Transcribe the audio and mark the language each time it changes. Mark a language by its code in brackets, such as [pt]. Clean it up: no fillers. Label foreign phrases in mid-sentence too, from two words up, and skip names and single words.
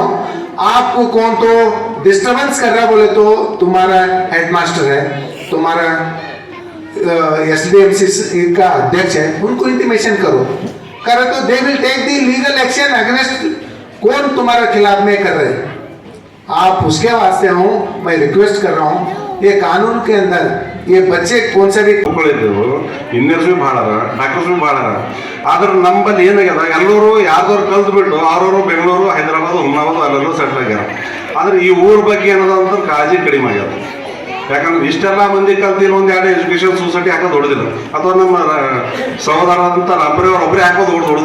[hi] आपको कौन तो डिस्टर्बेंस कर रहा बोले तो तुम्हारा हेडमास्टर है, तुम्हारा SDMC का अध्यक्ष है, उनको इंटीमेशन करो. करे तो [en] they will take the legal action against [hi] कौन तुम्हारे खिलाफ में कर रहे. आप उसके वास्ते हूँ मैं रिक्वेस्ट कर रहा हूँ, ये कानून के अंदर ये बच्चे कौन सा भी [kn] ಇಂಜಿನಿಯರ್ಸ್ ಭಾಳ ಅದ, ಡಾಕ್ಟರ್ಸ್ ಭಾಳ ಅದ. ಆದ್ರೆ ನಮ್ಮಲ್ಲಿ ಏನಾಗ್ಯದ, ಎಲ್ಲರೂ ಯಾರ್ದವ್ರು ಕಲ್ತು ಬಿಟ್ಟು ಅವ್ರವರು ಬೆಂಗಳೂರು, ಹೈದರಾಬಾದ್, ಹುಮ್ನಾಬಾದ್ ಅಲ್ಲೆಲ್ಲೂ ಸೆಟ್ಲ್ ಆಗ್ಯಾರ. ಆದ್ರೆ ಈ ಊರ ಬಗ್ಗೆ ಏನದ ಅಂತ ಕಾಳಜಿ ಕಡಿಮೆ ಆಗ್ಯದ. ಯಾಕಂದ್ರೆ ಇಷ್ಟೆಲ್ಲ ಮಂದಿ ಕಲ್ತಿಲ್ಲ, ಒಂದು 2 [en] education society [kn] ಹಾಕೋದು ಹೊಡೆದಿಲ್ಲ, ಅಥವಾ ನಮ್ಮ ಸಹೋದರಂತ ರಾಮಪುರಿ ಅವ್ರು ಒಬ್ಬರೇ ಹಾಕೋದು ಹೊಡೆದು.